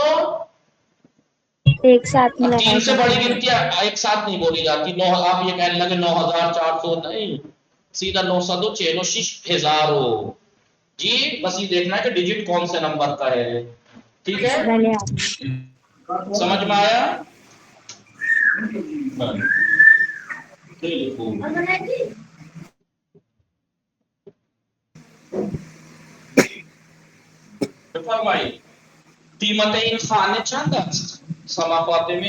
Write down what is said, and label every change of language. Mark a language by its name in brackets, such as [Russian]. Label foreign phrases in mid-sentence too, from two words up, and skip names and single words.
[Urdu] ایک ساتھ ملایا 3 سے جاتا بڑی ہے. گنتی ایک ساتھ نہیں بولی جاتی. 9 آپ یہ کہنے لگے 9400 نہیں، سیدھا 946 ہزاروں. جی بس یہ دیکھنا ہے کہ ڈیجٹ کون سے نمبر کا ہے، ٹھیک ہے. [Persian] بله آقا. [Urdu] سمجھ میں آیا؟ [Persian] خیلی خوب. بفرمایید قیمت این خانه چند است؟ سما فاطمه.